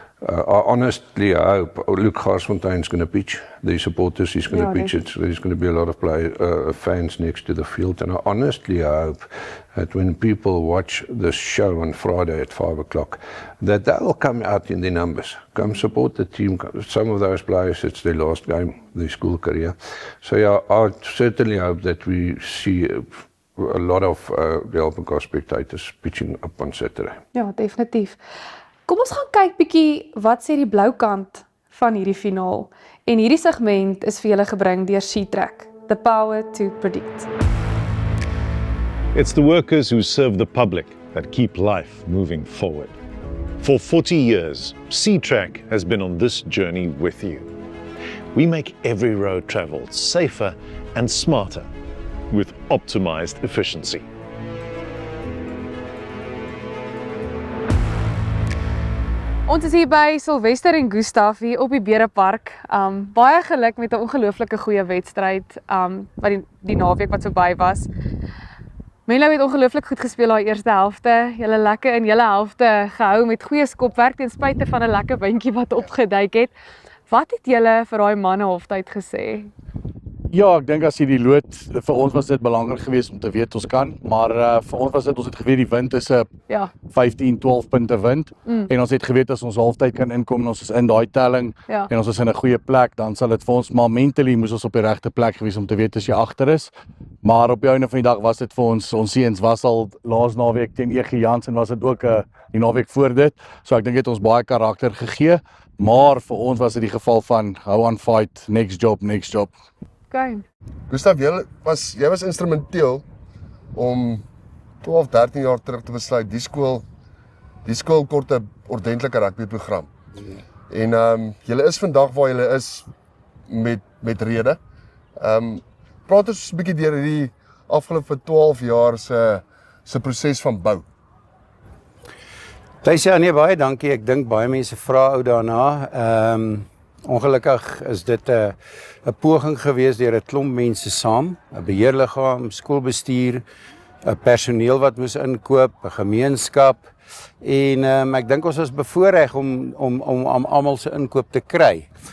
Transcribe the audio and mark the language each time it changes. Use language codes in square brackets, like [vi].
[en] I honestly hope, look, Garsfontein's going to pitch, the supporters is going to pitch it, so there's going to be a lot of fans next to the field, and I honestly hope that when people watch this show on Friday at 5 o'clock, that they will come out in the numbers, come support the team. Some of those players, it's their last game, their school career. So yeah, I certainly hope that we see a lot of the Help mekaar spectators pitching up on Saturday. [af] Ja, definitief. Kom ons gaan kyk bietjie wat sê die blou kant van hierdie finaal. En hierdie segment is vir julle gebring deur Shetrack, [en] the power to predict. It's the workers who serve the public that keep life moving forward. For 40 years, Shetrack has been on this journey with you. We make every road traveled safer and smarter with optimized efficiency. [af] Ons is hier by Sylvester en Gustaf hier op die Berepark. Baie geluk met 'n ongelooflike goeie wedstryd wat die naweek wat verby was. Menlo het ongelooflik goed gespeel daai eerste helfte. Julle lekker in julle helfte gehou met goeie skopwerk ten spyte van 'n lekker bandjie wat opgeduik het. Wat het julle vir daai manne halftyd gesê? Ja, ek dink as jy die lood, vir ons was dit belangrik geweest om te weet ons kan, maar vir ons was dit, ons het geweet die wind is 'n 15-12 punte wind, en ons het geweet as ons halftyd kan inkom en ons is in daai telling, en ons is in 'n goeie plek, dan sal dit vir ons, maar mentally moes ons op die regte plek gewees om te weet as jy agter is, maar op die einde van die dag was dit vir ons seuns was al laas naweek teen EG Jansen was dit ook die naweek voor dit, so ek dink het ons baie karakter gegee, maar vir ons was dit die geval van, hou aan [en] fight, next job. [af] Okay. Gustaf, jy was instrumenteel om 12, 13 jaar terug te besluit, die skool kort 'n ordentlike rugbyprogram. En julle is vandag waar julle is met rede. Praat ons 'n bietjie deur hierdie afgelope 12 jaar se proses van bou. Ja, nee, baie dankie. Ek dink baie mense vra ou daarna. Ongelukkig is dit 'n poging gewees deur 'n klomp mense saam, 'n beheerliggaam, skoolbestuur, 'n personeel wat moes inkoop, 'n gemeenskap, en ek dink ons is bevoorreg om almal se inkoop te kry.